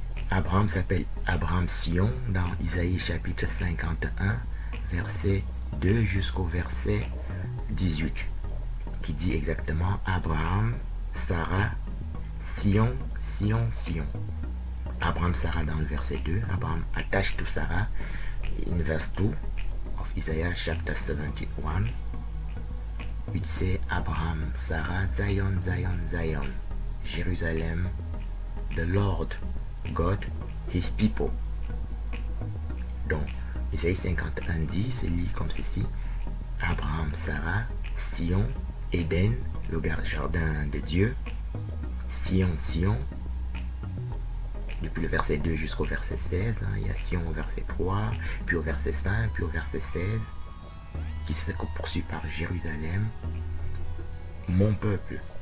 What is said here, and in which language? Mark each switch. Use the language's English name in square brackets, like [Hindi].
[French] Abraham s'appelle Abraham Sion dans Isaïe chapitre 51, verset 2 jusqu'au verset 18, qui dit exactement Abraham, Sarah, Sion, Sion, Sion. Abraham, Sarah dans le verset 2. [English] Abraham attache to Sarah in verse 2 of Isaiah chapter 71, which say Abraham, Sarah, Zion, Zion, Zion, Jerusalem, the Lord God, his people. [French] Donc, Isaïe 51 dit, c'est lu comme ceci, Abraham, Sarah, Sion, Éden, le jardin de Dieu, Sion, Sion, depuis le verset 2 jusqu'au verset 16, il y a Sion au verset 3, puis au verset 5, puis au verset 16, qui se poursuit par Jérusalem, mon peuple.